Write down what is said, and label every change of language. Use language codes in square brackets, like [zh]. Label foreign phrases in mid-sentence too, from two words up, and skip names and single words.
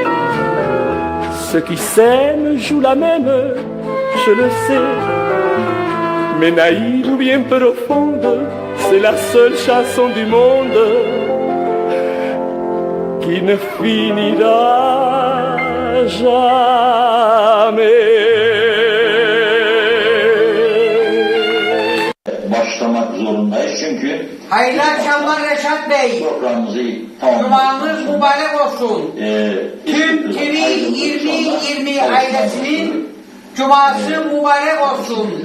[fr] Ceux qui s'aiment jouent la même, je le sais. Mais naïve ou bien profonde, c'est la seule chanson du monde qui ne finira jamais. [tr] Başlamak zorundayız çünkü hayırlı akşamlar Reşat Bey. programımızı Cumanız mübarek olsun. Tüm TV 2020 ailesinin cuması mübarek olsun.